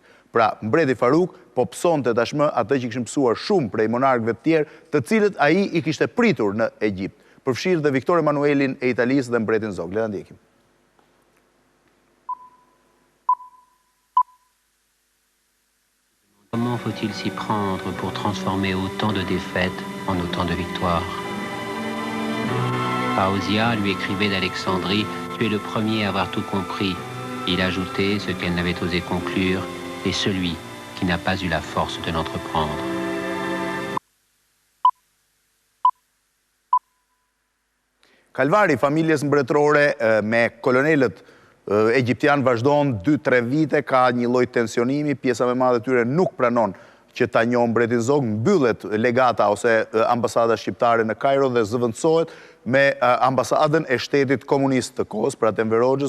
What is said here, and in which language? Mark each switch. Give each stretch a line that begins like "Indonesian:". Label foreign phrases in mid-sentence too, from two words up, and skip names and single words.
Albanian: Pra, mbreti Faruk po psonte tashmë atë që kishin mësuar shumë prej monarkëve të tjerë, të cilët ai i kishte pritur në Egjipt, përfshirë dhe Viktor Emanuelin e Italisë dhe mbretin Zog. Le ta ndjekim.
French: faut-il s'y prendre pour transformer autant de défaites en autant de victoires? Paosia lui écrivait d'Alexandrie, tu es le premier à avoir tout compris. Il ajoutait ce qu'elle n'avait osé conclure, et celui qui n'a pas eu la force de l'entreprendre.
Albanian: Kalvari i familjes mbretërore me kolonelët egjiptian vazhdon 2-3 vite, ka një lloj tensionimi, pjesa më e madhe e tyre nuk pranon që ta njohë Mbretin Zog, mbyllet legata ose ambasada shqiptare në Kairo dhe zëvendësohet me ambasadën e shtetit komunist të kohës, pra të Enver Hoxhës.